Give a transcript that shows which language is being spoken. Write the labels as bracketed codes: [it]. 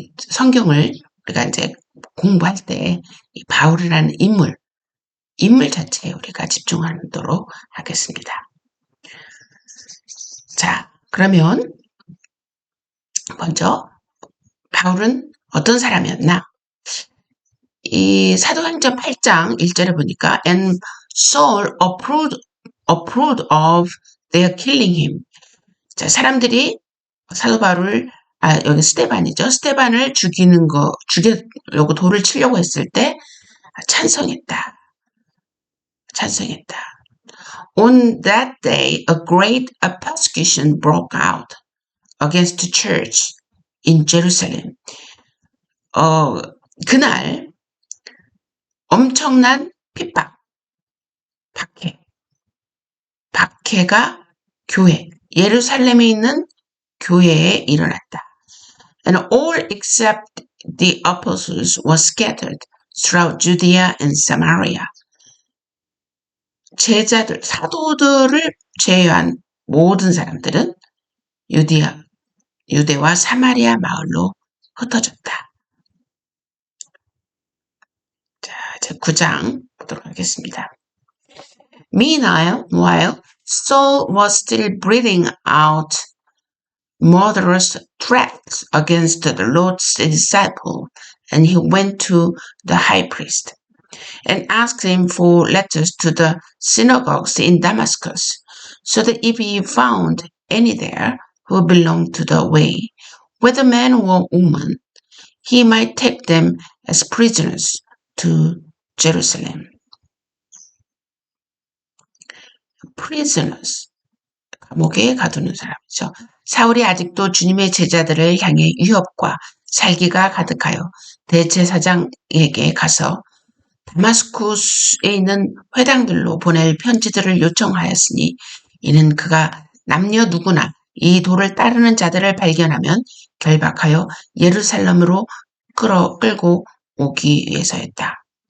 [ko] 성경을 우리가 이제 공부할 때 이 바울이라는 인물 자체에 우리가 집중하도록 하겠습니다. 자, 그러면 먼저 바울은 어떤 사람이었나? 이 사도행전 8장 1절에 보니까 [en] and Saul approved of their killing him. [ko] 자, 사람들이 사도 바울을 여기 스데반이죠. 스데반을 죽이려고 돌을 치려고 했을 때 찬성했다. [en] On that day, a great persecution broke out against the church in Jerusalem. [ko] 그날 엄청난 핍박, 박해가 예루살렘에 있는 교회에 일어났다. [en] And all except the apostles were scattered throughout Judea and Samaria. [ko] 사도들을 제외한 모든 사람들은 유대와 사마리아 마을로 흩어졌다. 자, 이제 9장 보도록 하겠습니다. [en] Meanwhile, Saul was still breathing out murderous threats against the Lord's disciple, and he went to the high priest and asked him for letters to the synagogues in Damascus, so that if he found any there who belonged to the way, whether man or woman, he might take them as prisoners to Jerusalem. [ko] Prisoners, 감옥에 가두는 사람이죠. 사울이 아직도 주님의 제자들을 향해 위협과 살기가 가득하여 대제사장에게 가서 다마스쿠스에 있는 회당들로 보낼 편지들을 요청하였으니 이는 그가 남녀 누구나 이 도를 따르는 자들을 발견하면 결박하여 예루살렘으로 끌고 오기 위해서였다.